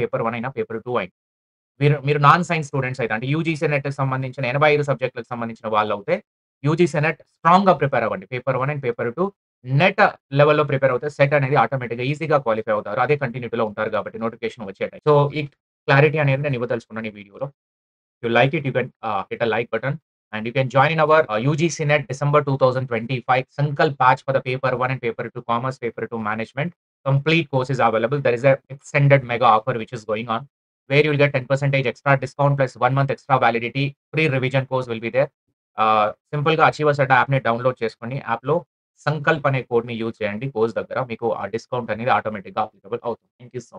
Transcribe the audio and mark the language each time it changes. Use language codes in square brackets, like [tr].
[te] Paper 1 అయినా, paper 2 అయినా. మీరు మీరు నాన్ సైన్స్ స్టూడెంట్స్ అయితే అంటే యూజీసీ నెట్‌కి సంబంధించిన 85 సబ్జెక్ట్‌లకు సంబంధించిన వాళ్ళవుతే యూజీసీ నెట్ స్ట్రాంగ్‌గా ప్రిపేర్ అవ్వండి. పేపర్ 1 అండ్ పేపర్ 2 నెట్ లెవెల్‌లో ప్రిపేర్ అవుతే సెట్ అనేది ఆటోమేటిక్‌గా ఈజీగా క్వాలిఫై అవుతారు. అదే కంటిన్యూటీలో ఉంటారు కాబట్టి నోటిఫికేషన్ వచ్చే టైం. సో, ఈ క్లారిటీ అనేది నేను ఇవ్వదలుచుకున్నాను ఈ వీడియోలో. [en] If you like it, you can hit a like button and you can join in our UGC NET December 2025 Sankalp batch for the paper 1 and paper 2 commerce, paper 2 management. Complete course is available. There is a extended mega offer which is going on where you will get 10% extra discount plus 1 month extra validity. Free revision course will be there. [te] సింపుల్‌గా achievers అడ్డా యాప్‌ని download చేసుకొని యాప్‌లో సంకల్ప్ అనే కోడ్‌ని use చేయండి. Course దగ్గర మీకు ఆ డిస్కౌంట్ అనేది ఆటోమేటిక్‌గా అప్లికబుల్ అవుతుంది. [en] thank you so